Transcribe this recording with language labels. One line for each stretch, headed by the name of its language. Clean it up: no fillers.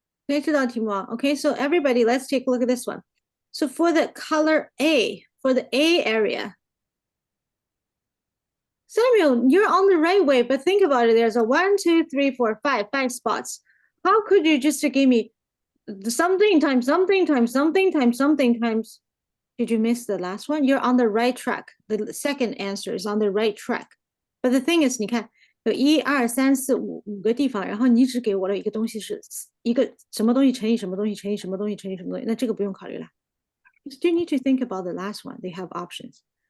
English: Okay, so everybody, let's take a look at this one. So for the color A, for the A area, Samuel, you're on the right way, but think about it. There's a 1, 2, 3, 4, 5 spots. How could you just give me something times something times something times something times Did you miss the last one? You're on the right track. The second answer is on the right track. But the thing is,
Chinese: 你看有1、2、3、4、5个地方，然后你只给我了一个东西是一个什么东西乘以什么东西乘以什么东西乘以什么东西，那这个不用考虑了。
English: You still need to think about the last one. They have options.